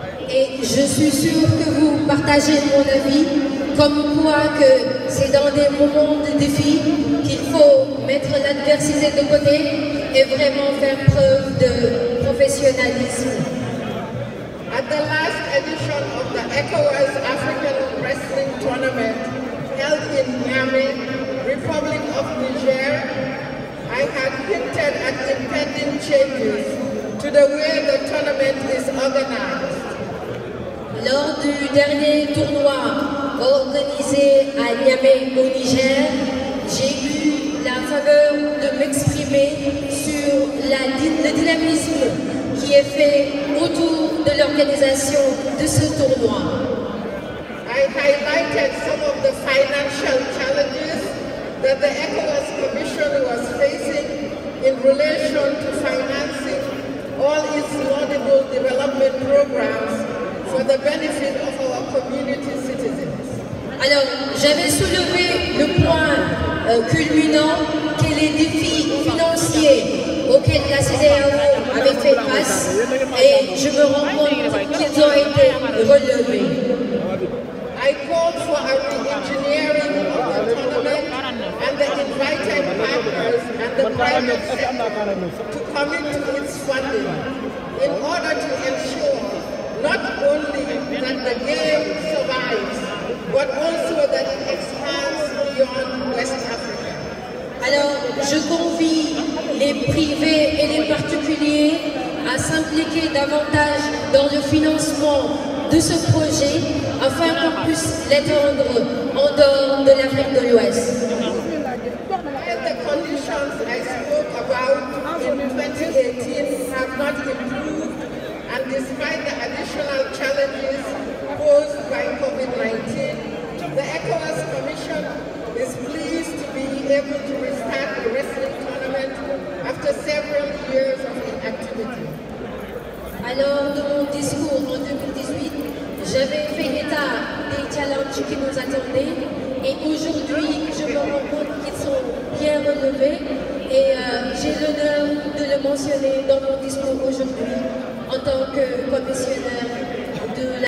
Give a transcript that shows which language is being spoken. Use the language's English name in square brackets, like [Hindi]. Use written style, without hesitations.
[French] Et je suis sûre que vous partagez mon avis, comme quoi que c'est dans des moments de défi qu'il faut mettre l'adversité de côté et vraiment faire preuve de professionnalisme. [English] At the last edition of the ECOWAS African Wrestling Tournament held in Niamey, Republic of Niger, I had hinted at impending changes to the way the tournament is organized. [French] Lors du dernier tournoi organisé à Niamey au Niger, j'ai eu la faveur de m'exprimer sur le dynamisme qui est fait autour de l'organisation de ce tournoi. [English] I highlighted some of the financial challenges that the ECOWAS Commission was facing in relation to financing all its laudable development programs for the benefit of our community citizens. [French] Alors, j'avais soulevé le point culminant que les défis financiers auxquels la CEDEAO avait fait face et je me rends compte qu'ils ont été relevés. [English] I called for a re-engineering of the tournament and the invited partners and the private sector to commit to its funding in order to ensure not only that the game survives, but also that it expands beyond West Africa. [French] Alors, je convie les privés et les particuliers à s'impliquer davantage dans le financement de ce projet afin qu'on puisse l'étendre en dehors de l'Afrique de l'Ouest. [English] The conditions I spoke about in 2018 have not improved, and despite the additional challenges posed by COVID-19, the ECOWAS Commission is pleased to be able to restart the wrestling tournament after several years of inactivity. [French] Alors, dans mon discours en 2018, j'avais fait état des challenges qui nous attendaient et aujourd'hui, je me rends compte qu'ils sont bien relevés et j'ai l'honneur de le mentionner dans mon discours aujourd'hui en tant que commissionnaire de la...